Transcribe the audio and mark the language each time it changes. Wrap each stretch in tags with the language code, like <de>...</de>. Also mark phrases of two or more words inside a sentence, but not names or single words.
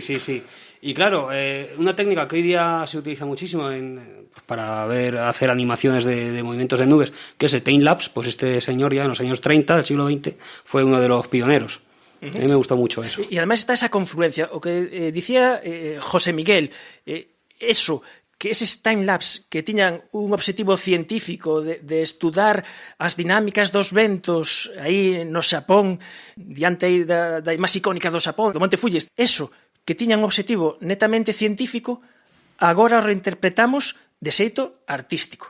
<es>Y claro, una técnica que hoy día se utiliza muchísimo para hacer animaciones de movimientos de nubes, que es el time-lapse, pues este señor ya en los años 30 del siglo XX fue uno de los pioneros. A mí me gustó mucho eso. Y además está esa confluencia,</es> <gl>o que dicía José Miguel, eso, que eses timelapse que tiñan un obxectivo científico de estudar as dinámicas dos ventos aí no Xapón, diante aí da máis icónica do Xapón, do Monte Fuji, eso que tiñan un obxectivo netamente científico, agora o reinterpretamos de xeito artístico.</gl>